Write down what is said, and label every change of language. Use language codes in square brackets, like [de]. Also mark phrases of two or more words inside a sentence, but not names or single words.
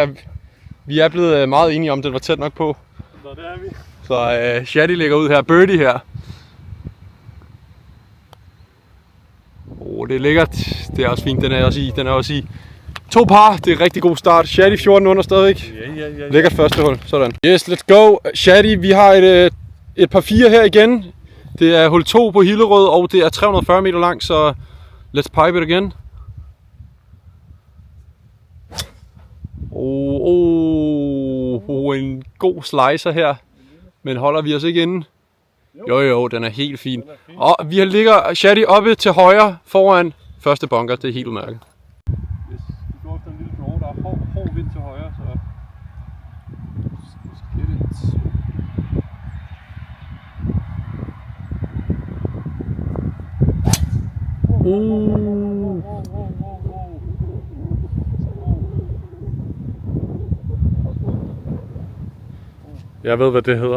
[da] Vi er blevet meget enige om, det var tæt nok på. Så der er vi. Så Shadi ligger ud her. Birdie her. Det er lækkert. Det er også fint. Den er også i 2 par. Det er en rigtig god start. Shadi 14 under stadigvæk. Ja. Lækkert første hul. Sådan. [en] Yes, let's go. [da] Shadi, vi har et par 4 her igen. Det er hul 2 på Hillerød, og det er 340 meter lang, så [en] let's pipe it again. [da] En god slicer her. Men holder vi os ikke inde? Jo, den er helt fin. Og vi ligger Shadi oppe til højre foran første bunker. Det er helt udmærket. Yes, du går efter en lille draw, der er hård vind til højre, så [en] let's get it. [da] Jeg ved, hvad det hedder.